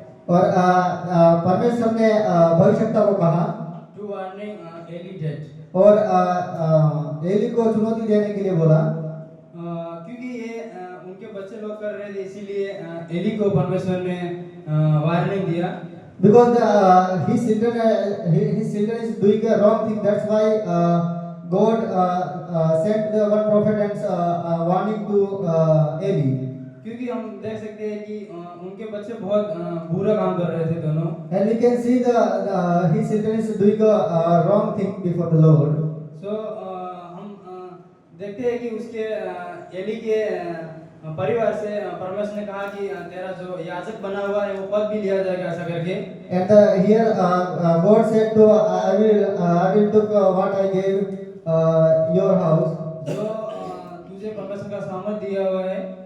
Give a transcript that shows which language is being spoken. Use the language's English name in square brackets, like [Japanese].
[Hindi] और परमेश्वर ने भविष्यवक्ता को कहा [English] to warning Eli dead. [Hindi] और एली को चुनौती देने के लिए बोला, क्योंकि ये उनके बच्चे लोग कर रहे थे, इसीलिए एली को परमेश्वर ने वार्निंग दिया। [English] because his children is doing a wrong thing. That's why God sent the one prophet and warning to Eli. [Hindi] क्योंकि हम देख सकते हैं कि उनके बच्चे बहुत बुरा काम कर रहे थे दोनों। [English] And we can see his children is doing a wrong thing before the Lord. [Hindi] So हम देखते हैं कि उसके एली के परिवार से परमेश्वर ने कहा कि तेरा जो याजक बना हुआ है वो पद भी लिया जाएगा, ऐसा करके। [English] And here God said to I will took what I gave your house. [Hindi] जो तुझे परमेश्वर का सामर्थ दिया हुआ है।